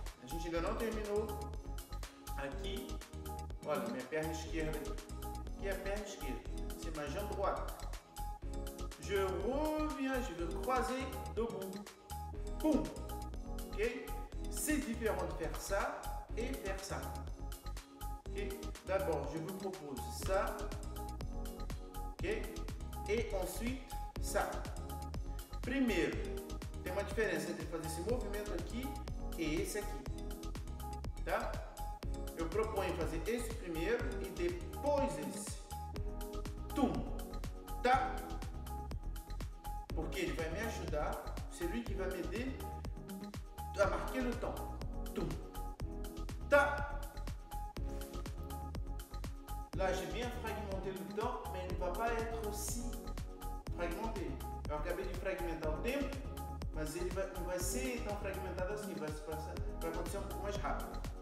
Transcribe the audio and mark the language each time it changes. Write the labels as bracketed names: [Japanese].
[Portuguese] A gente ainda não terminou. Aqui, olha, minha perna esquerda aqui. Aqui é a perna esquerda. [French] C'est ma jambe droite. Je reviens, je veux croiser debout. Boum. Ok? C'est différent de faire ça et faire ça. Ok? D'abord, je vous propose ça. Ok? Et ensuite, ça. [Portuguese] Primeiro, tem uma diferença entre fazer esse movimento aqui e esse aqui, tá? Eu proponho fazer esse primeiro e depois esse. Tum, tá? Porque ele vai me ajudar, [French] c'est lui qui va m'aider à marquer le temps. [Portuguese] Tum, tá? [French] Là, j'ai bien fragmenté le temps, mais il ne va pas être aussi fragmenté. [Portuguese] Eu acabei de fragmentar o tempo, mas ele não vai ser tão fragmentado assim, vai acontecer um pouco mais rápido.